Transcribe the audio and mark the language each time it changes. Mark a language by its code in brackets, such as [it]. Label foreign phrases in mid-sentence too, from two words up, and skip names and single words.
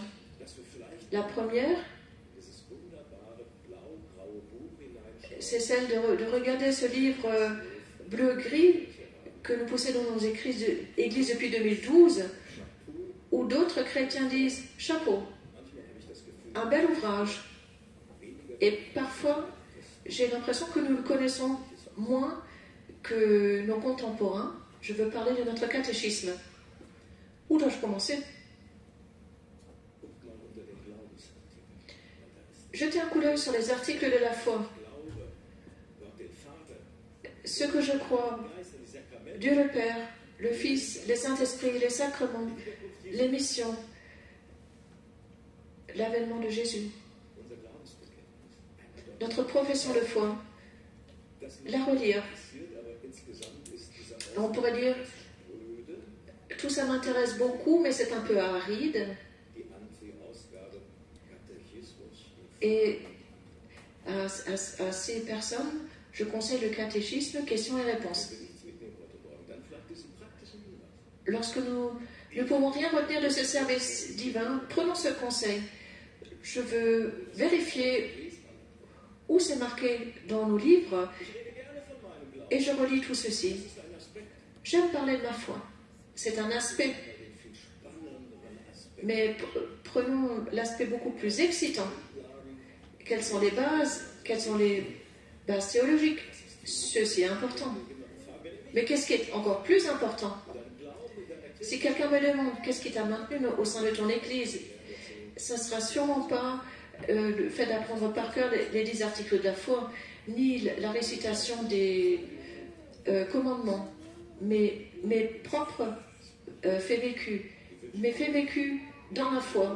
[fr] La première, c'est celle de regarder ce livre bleu-gris que nous possédons dans nos églises depuis 2012, où d'autres chrétiens disent « chapeau ». Un bel ouvrage. Et parfois, j'ai l'impression que nous le connaissons moins que nos contemporains. Je veux parler de notre catéchisme. Où dois-je commencer? [de] Guckt mal unter den Glaubensartikeln. Da ist [fr] Jetez un coup d'œil sur les articles de la foi. [de] Glaube, Gott den Vater, [fr] Ce que je crois, [de] den Geist und die Sakramente, [fr] Dieu le Père, le Fils, les Saints-Esprits, les sacrements, les missions, l'avènement de Jésus, [de] unser Glaubensbekenntnis. [fr] notre profession de foi, [de] Das [fr] la relire. [de] interessiert, aber insgesamt ist dieser [fr] On pourrait dire, [de] Spröde, [fr] tout ça m'intéresse beaucoup, mais c'est un peu aride. [de] die Anti-Ausgabe Katechismus. [fr] Et à ces personnes, je conseille le catéchisme, questions et réponses. [de] Wenn wir nichts mitnehmen heute Morgen, dann vielleicht diesen praktischen Hinweis. [fr] Lorsque nous ne pouvons rien retenir de ce service divin, prenons ce conseil. Je veux vérifier où c'est marqué dans nos livres [de] Ich rede gerne von meinem Glauben. [fr] et je relis tout ceci. [de] Das ist ein Aspekt, [fr] J'aime parler de ma foi. C'est un aspect, [de] den viel spannenderen Aspekt. [fr] mais prenons l'aspect beaucoup plus excitant. Quelles sont les bases? Quelles sont les bases théologiques? Ceci est important. Mais qu'est-ce qui est encore plus important? Si quelqu'un me demande qu'est-ce qui t'a maintenu au sein de ton Église, ça ne sera sûrement pas le fait d'apprendre par cœur les 10 articles de la foi, ni la récitation des commandements, mais mes propres faits vécus, mes faits vécus dans la foi.